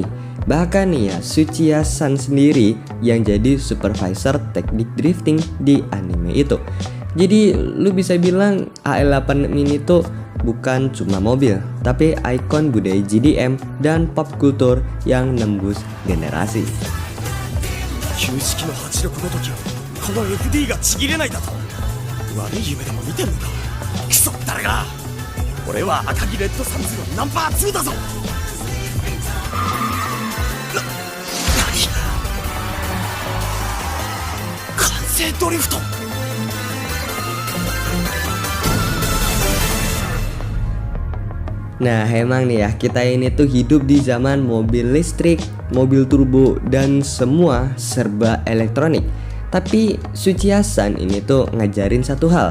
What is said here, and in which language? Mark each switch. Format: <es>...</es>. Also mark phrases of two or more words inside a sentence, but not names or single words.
<id>Bahkan nih ya, Tsuchiya-san sendiri yang jadi supervisor teknik drifting di anime itu. Jadi lu bisa bilang AL86 ini tuh bukan cuma mobil, tapi ikon budaya GDM dan pop kultur yang nembus generasi.</id> <ja>旧式の86ごときはこの FD がちぎれないだと。悪い夢でも見てんのか。クソ誰が。俺は赤城レッドサンズのナンバー2だぞ。何。完成ドリフト。</ja> <id>Nah emang nih ya, kita ini tuh hidup di zaman mobil listrik, mobil turbo, dan semua serba elektronik. Tapi Tsuchiya-san ini tuh ngajarin satu hal.</id>